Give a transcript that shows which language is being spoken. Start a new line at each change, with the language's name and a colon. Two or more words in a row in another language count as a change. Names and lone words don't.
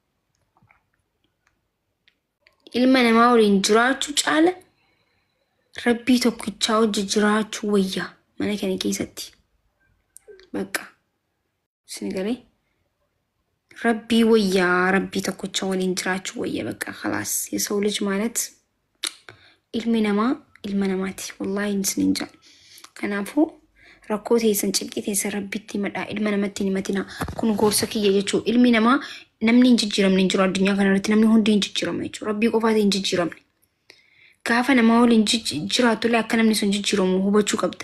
Oromo: Ilma namaa waliin jiraachuu caala rabbii tokkichaa wajji jiraachuu wayyaa mana kana keessatti. Bakka sinigalee rabbii wayyaa rabbii tokkichaa waliin jiraachuu wayyaa bakka khalaas
Amharic: የሰው ልጅ ማለት
Oromo: ilmi namaa ilma namaati wallahi isinin jaa. Kanaafuu rakkoo teessan cinqii teessan rabbitti himadhaa ilma namatti himatina kun gorsa kiyya jechuudha. Ilmi namaa namni hin jijjiiramne hin jiru addunyaa kanarratti namni hundi hin jijjiirama jechuudha. Rabbii qofaati hin jijjiiramne. Gaafa namaa waliin jiraatullee akka namni sun jijjiiramu hubachuu qabda.